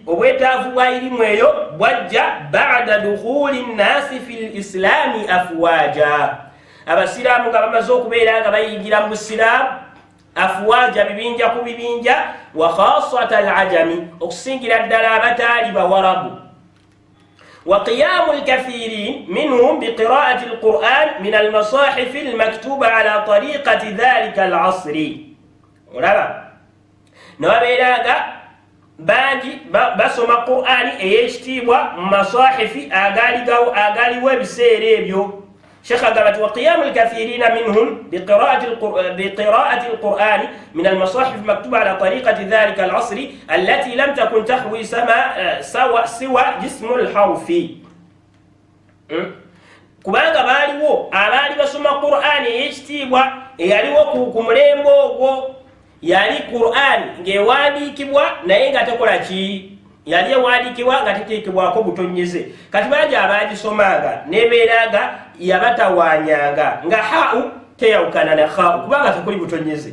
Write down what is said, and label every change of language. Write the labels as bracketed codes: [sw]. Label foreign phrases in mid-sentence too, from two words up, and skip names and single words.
[lg] Obwetaavu bwa irimu eyo bwajja [ar] بعد دخول الناس في الإسلام أفواجا, [lg] abasiraamu nga bamaze okubeera nga bayigira mu busiraamu afwaja, bibinja ku bibinja, [ar] وخاصة العجم, [lg] okusingira ddala abataali bawarabu. [ar] وقيام الكثيرين منهم بقراءة القرآن من المصاحف المكتوبة على طريقة ذلك العصر. [lg] Olaba nababeeranga bangi basoma Qur'ani ey'ekitiibwa mu masahifi agaaliwo ebiseera ebyo. [ar] شيخ قالت وقيام الكثيرين منهم بقراءة القرآن من المصاحف المكتوبة على طريقة ذلك العصر التي لم تكن تحوي سوى جسم الحرف. [lg] kubanga baaliwo abaali basoma Qur'ani ey'ekitiibwa eyaliwo ku mulembe ogwo, yali Qur'ani ng'ewandiikibwa naye nga tekola ki, yali ewandiikibwa nga teteekebwako butonyeze. Kati bangi abaagisomanga nebeeranga yabatawanyanga nga hau teyawukana na hau kubanga tekuli butonyeze.